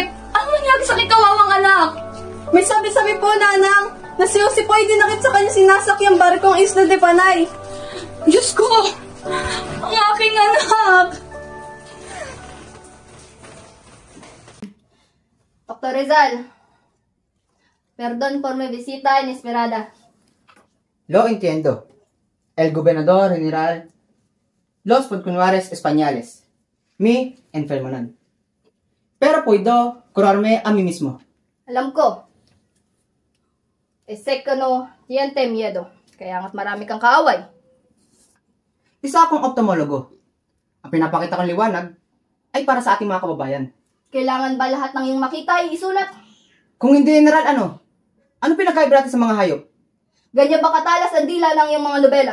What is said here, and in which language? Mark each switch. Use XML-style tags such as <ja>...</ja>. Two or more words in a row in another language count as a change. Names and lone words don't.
<tl>Anong nangyari sa kawawang anak? May sabi-sabi po, Nanang, na si Jose po ay dinakit sa kanya sinasakyang barkong Isla de Panay. Diyos ko! Ang aking anak! Dr. Rizal,</tl> <es>perdón por mi visita inesperada. Lo entiendo. El gobernador general, los funcionarios españoles, mi enfermedad. Pero puedo curarme a mí mismo.</es> <tl>Alam ko.</tl> <es>Sé que no tiente miedo.</es> <tl>Kaya nga't marami kang kaaway. Isa akong optomologo. Ang pinapakita kong liwanag ay para sa ating mga kababayan. Kailangan ba lahat ng iyong makita ay isulat? Kung hindi, General, ano? Ano pinakaiba natin sa mga hayop? Ganyan ba katalas ang dila ng iyong mga nobela?</tl>